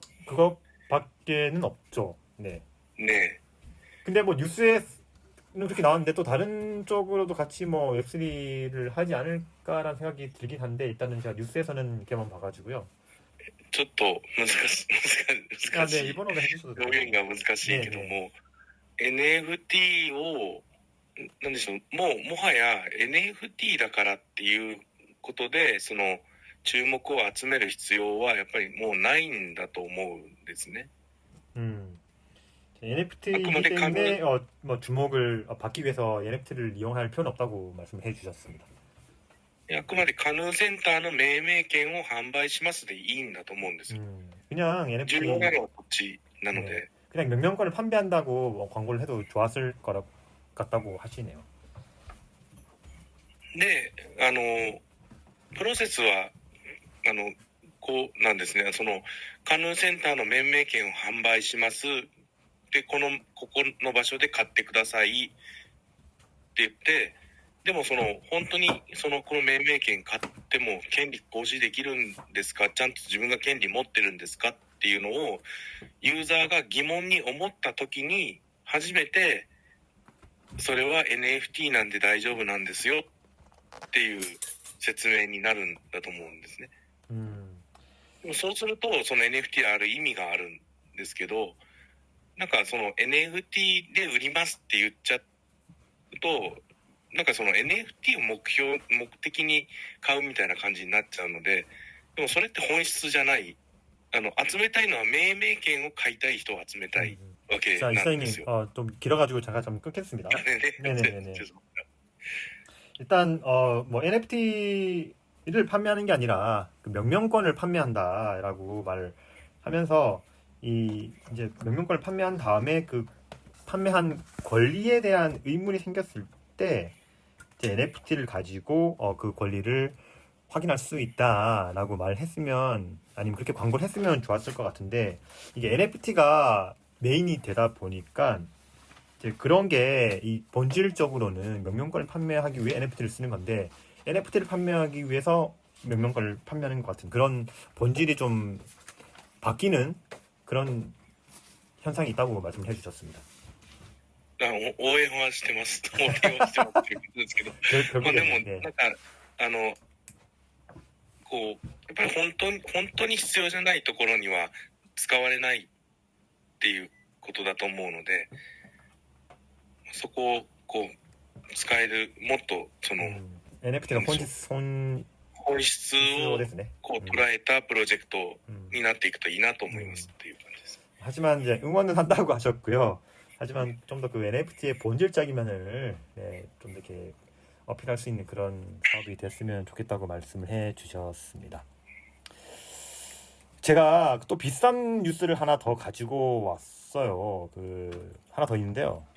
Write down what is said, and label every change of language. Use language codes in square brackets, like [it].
[ko] 그것밖에는 없죠. 네. 네. 근데 뭐 뉴스에는 그렇게 나왔는데 또 다른 쪽으로도 같이 뭐 웹3를 하지 않을까라는 생각이 들긴 한데 일단은 제가 뉴스에서는 이렇게만 봐가지고요. [ja] ちょっと難し [ko] 아, [ja] い [ko] 네, 일본어로 해주셔도 돼요. [ja] 表現が難しいけども、NFT をなんでしょう、もはや NFT だからっていうことでその注目を集める必要はやっぱりもうないんだと思うんですね。 [ko] NFT이기 때문에 뭐 주목을 받기 위해서 NFT를 이용할 필요는 없다고 말씀해 주셨습니다. [ja] あくまでカヌーセンターの命名権を販売しますでいいんだと思うんですよ。 [ko] 그냥 NFT [ja] 重要なのはこっちなので、 [ko] 네, 그냥 명명권을 판매한다고 뭐 광고를 해도 좋았을 것 같다고 하시네요. [ja] で、プロセスはこうなんですね。そのカヌーセンターの命名権を販売します。でここの場所で買ってくださいって言って、でもその本当にこの命名権買っても権利行使できるんですか、ちゃんと自分が権利持ってるんですかっていうのをユーザーが疑問に思った時に初めてそれは NFT なんで大丈夫なんですよっていう説明になるんだと思うんですね。でもそうするとその NFT ある意味があるんですけど、なんかその NFT で売りますって言っちゃうと、なんかその NFT を目的に買うみたいな感じになっちゃうので、でもそれって本質じゃない。集めたいのは命名権を買いたい人を集めたいわけ [ko] 자, [ja] なん [ko] 이사님 [ja] ですよ。 [ko] 좀 길어가지고 제가 좀 끊겠습니다. 네네. 일단 뭐 NFT를 판매하는 게 아니라 그 명명권을 판매한다라고 말을 하면서 이제 명명권을 판매한 다음에 그 판매한 권리에 대한 의문이 생겼을 때 이제 NFT를 가지고 그 권리를 확인할 수 있다라고 말을 했으면, 아니면 그렇게 광고를 했으면 좋았을 것 같은데, 이게 NFT가 메인이 되다 보니까 이제 그런 게 이 본질적으로는 명명권을 판매하기 위해 NFT를 쓰는 건데, NFT를 판매하기 위해서 명명권을 판매하는 것 같은 그런 본질이 좀 바뀌는 그런 현상이 있다고 말씀을 해주셨습니다. [ja] 応援はしてます。応援はしてますっていうことですけど、まあでもなんかこうやっぱり本当に必要じゃないところには使われないっていうことだと思うので、そこをこう使える、もっとその [ko] NFT가 [ja] 本質をこう捉えたプロジェクトになっていくといいなと思いますっていう感じです。 [ko] 하지만 이제 응원은 한다고 하셨고요. 하지만 좀 더 그 NFT의 본질적인 면을 좀 이렇게 어필할 수 있는 그런 사업이 됐으면 좋겠다고 말씀을 해주셨습니다. 제가 또 비싼 뉴스를 하나 더 가지고 왔어요. 하나 더 있는데요.